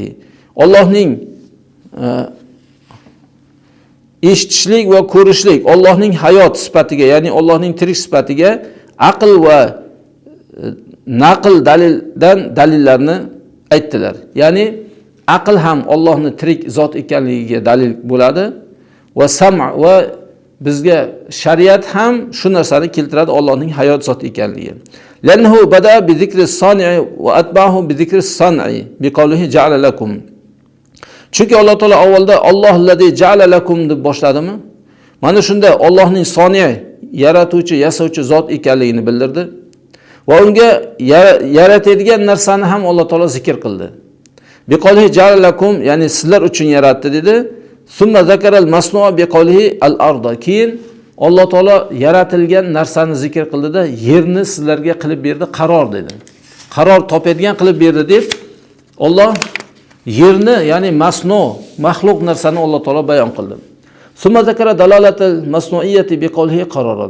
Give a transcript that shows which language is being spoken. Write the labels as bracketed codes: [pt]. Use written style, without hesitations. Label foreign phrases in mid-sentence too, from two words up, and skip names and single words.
[uz] Allohning eshitishlik va ko'rishlik, Allohning hayot sifatiga, ya'ni Allohning tirik sifatiga aql va naql dalillarni aytdilar. Ya'ni aql ham Allohning tirik zot ekanligiga dalil bo'ladi va sam' va bizga shariat ham shu narsani keltiradi, Allohning hayot zot ekanligi. [ar] لأنه بدأ بذكر الصانع وأتبعه بذكر الصنع بقوله جعل لكم. [uz] Chunki Alloh taolo avvalda Allohllazi [ar] جعل لكم [uz] deb boshladimi? Mana shunda Allohning soni', yaratuvchi, yasovchi zot ekanligini bildirdi va unga yaratadigan narsani ham Alloh taolo zikr qildi. [ar] بقوله جعل لكم, [uz] ya'ni sizlar uchun yaratdi dedi. [ar] ثم ذكر المصنوع بقوله الأرض. [uz] Keyin Alloh taolo yaratilgan narsani zikr qildida, yerni sizlarga qilib berdi, qaror dedi. Qaror topadigan qilib berdi deb Alloh yerni, ya'ni masnu, mahluq narsani Alloh taolo bayon qildi. [ar] ثم ذكر دلالة المصنوعية بقوله قرارا.